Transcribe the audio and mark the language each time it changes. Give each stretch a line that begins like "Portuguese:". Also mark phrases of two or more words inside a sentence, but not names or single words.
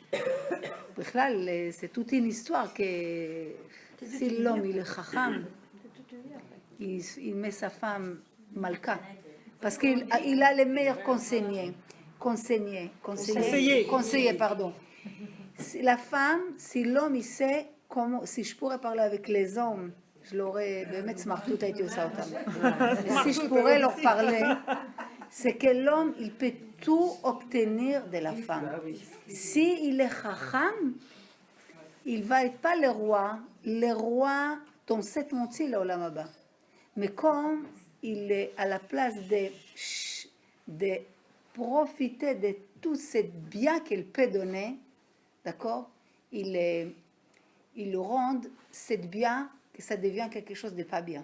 French: C'est toute une histoire que si l'homme il est chacham, il met sa femme malka parce qu'il a les meilleurs conseillers, pardon. La femme, si l'homme il sait comment, si je pourrais parler avec les hommes, je l'aurais,
Hebrew: באמת סמרטוט הייתי עושה אותם.
French: Si je pourrais leur parler, c'est que l'homme, il peut tout obtenir de la femme. Si il est chacham, il va être pas le roi dans cette montée là au Lamaba. Mais comme il est à la place de profiter de tout ce bien qu'il peut donner, d'accord, il le rend cette bien que ça devient quelque chose de pas bien.